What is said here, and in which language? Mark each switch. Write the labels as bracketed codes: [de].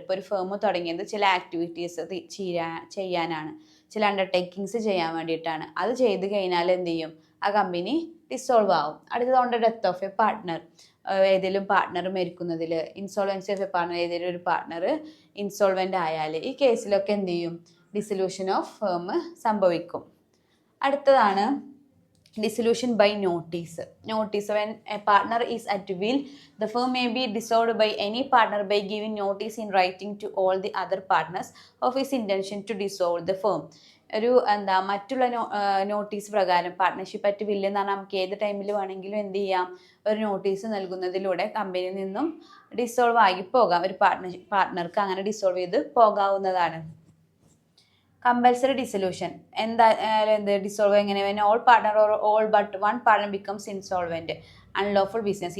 [ml] ഇപ്പോൾ ഒരു ഫേം തുടങ്ങിയത് ചില ആക്ടിവിറ്റീസ് ചെയ്യാനാണ്, ചില അണ്ടർടേക്കിങ്സ് ചെയ്യാൻ വേണ്ടിയിട്ടാണ്. അത് ചെയ്ത് കഴിഞ്ഞാൽ എന്ത് ചെയ്യും, ആ കമ്പനി ഡിസോൾവ് ആവും. അടുത്തത് [en] on the death of a partner, [ml] ഏതെങ്കിലും partner മരിക്കുന്നതിൽ, [en] insolvency of a partner, [ml] ഏതെങ്കിലും ഒരു പാർട്ട്ണർ ഇൻസോൾവൻ്റ് ആയാൽ ഈ കേസിലൊക്കെ എന്ത് ചെയ്യും, ഡിസൊല്യൂഷൻ ഓഫ് ഫേം സംഭവിക്കും. [en] അടുത്തതാണ് dissolution by notice. Notice, when a partner is at will, the firm may be dissolved by any partner by giving notice in writing to all the other partners of his intention to dissolve the firm. [ml] ഒരു മറ്റുള്ള notice പ്രകാരം partnership at വില്ല് എന്ന് പറഞ്ഞാൽ നമുക്ക് ഏത് ടൈമിൽ വേണമെങ്കിലും എന്ത് ചെയ്യാം, ഒരു നോട്ടീസ് നൽകുന്നതിലൂടെ കമ്പനിയിൽ നിന്നും ഡിസോൾവ് ആയി പോകാം. ഒരു പാർട്ട്ണർക്ക് അങ്ങനെ ഡിസോൾവ് ചെയ്ത് പോകാവുന്നതാണ്. [en] Compulsory dissolution dissolve എങ്ങനെ, all partner or all but one partner becomes insolvent, unlawful business.